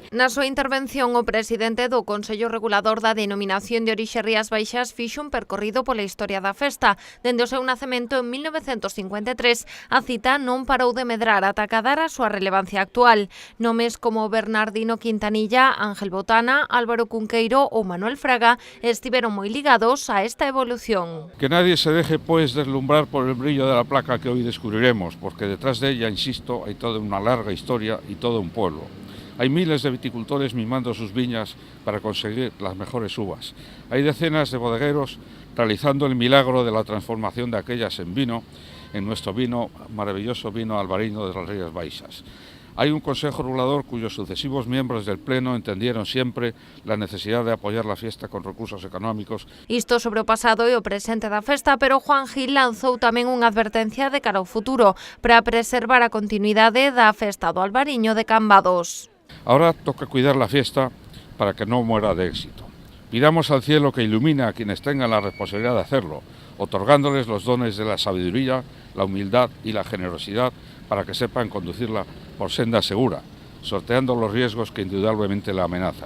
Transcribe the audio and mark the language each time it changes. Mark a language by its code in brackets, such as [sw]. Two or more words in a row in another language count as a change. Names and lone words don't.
[gl] Na súa intervención, o presidente do Consello Regulador da Denominación de Orixe Rías Baixas fixo un percorrido pola historia da festa. Dende o seu nacemento en 1953, a cita non parou de medrar ata acadar a súa relevancia actual. Nomes como Bernardino Quintanilla, Ángel Botana, Álvaro Cunqueiro ou Manuel Fraga estiveron moi ligados a esta evolución. [es] Que nadie se deje pues deslumbrar por el brillo de la placa que hoy descubriremos, porque detrás de ella, insisto, hay toda una larga historia y todo un pueblo. Hay miles de viticultores mimando sus viñas para conseguir las mejores uvas. Hay decenas de bodegueros realizando el milagro de la transformación de aquellas en vino, en nuestro vino, maravilloso vino albariño de las Rías Baixas. Hay un Consejo Regulador cuyos sucesivos miembros del Pleno entendieron siempre la necesidad de apoyar la fiesta con recursos económicos. [gl] Isto sobre o pasado e o presente da festa, pero Juan Gil lanzou tamén unha advertencia de cara ao futuro para preservar a continuidade da festa do Albariño de Cambados. [es] Ahora toca cuidar la fiesta para que no muera de éxito. Pidamos al cielo que ilumine a quienes tengan la responsabilidad de hacerlo, otorgándoles los dones de la sabiduría, la humildad y la generosidad para que sepan conducirla por senda segura, sorteando los riesgos que indudablemente la amenazan.